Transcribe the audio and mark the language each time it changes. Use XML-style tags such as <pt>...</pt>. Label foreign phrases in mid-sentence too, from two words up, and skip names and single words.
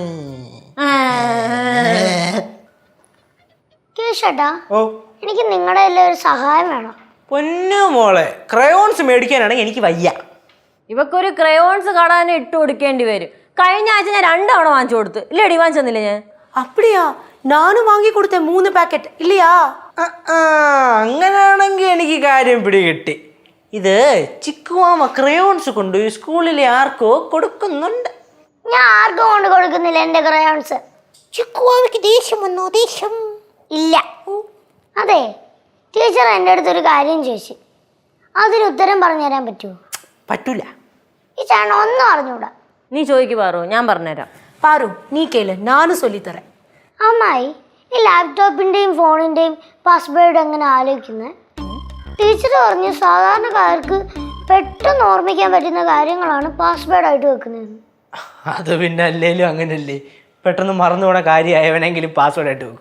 <ml>കേശേട്ടാ, ഓ, എനിക്ക് നിങ്ങളുടെ എല്ലാം ഒരു സഹായം വേണം. പൊന്നു മോളെ, ക്രയോൺസ് മേടിക്കാനാണെങ്കിൽ എനിക്ക് വയ്യ. ഇവക്കൊരു ക്രയോൺസ് കടാൻ ഇട്ട് കൊടുക്കേണ്ടി വരും. കഴിഞ്ഞ ആഴ്ച ഞാൻ 2 തവണ വാങ്ങിച്ചു കൊടുത്തു. ഇല്ലടി വാങ്ങിച്ചെന്നില്ല ഞാൻ?</ml> <ta>அப்படியா? நானும் வாங்கி கொடுத்தேன் 3 പാക്കറ്റ്. இல்லையா?</ta> <ml>അങ്ങനെയാണെങ്കിൽ എനിക്ക് കാര്യം പിടികിട്ടി. ഇത് ചിക്കുവാമ ക്രയോൺസ് കൊണ്ട് സ്കൂളിലെ ആർക്കോ കൊടുക്കുന്നുണ്ട്. ഞാൻ ആർക്കും കൊണ്ട് കൊടുക്കുന്നില്ല എന്റെ ക്രയോൺസ്. ചിക്കുവാവയ്ക്ക് ദേഷ്യം വന്നോ? ദേഷ്യം ഇല്ല. അതെ, ടീച്ചർ എൻ്റെ അടുത്തൊരു കാര്യം ചോദിച്ചു. അതിന് ഉത്തരം പറഞ്ഞു തരാൻ പറ്റുമോ? പറ്റൂല. ഈ ചേട്ടൻ ഒന്നും അറിഞ്ഞൂടാ. നീ ചോദിക്ക് പാറു, ഞാൻ പറഞ്ഞുതരാം.</ml> <ta>பாரு, நீ கேளு, நானும் சொல்லித்தரேன்.</ta> <ml>അമ്മായി, ഈ ലാപ്ടോപ്പിൻ്റെയും ഫോണിൻ്റെയും പാസ്വേഡ് എങ്ങനെ ആലോചിക്കുന്നത്? ടീച്ചർ പറഞ്ഞു സാധാരണക്കാർക്ക് പെട്ടെന്ന് ഓർമ്മിക്കാൻ പറ്റുന്ന കാര്യങ്ങളാണ് പാസ്വേഡായിട്ട് വെക്കുന്നത്. അത് പിന്നെ അല്ലേലും അങ്ങനല്ലേ, പെട്ടെന്ന് മറന്നു പോണ കാര്യമായവനെങ്കിലും പാസ്വേഡ് ആയിട്ട് വെക്കൂ.</ml>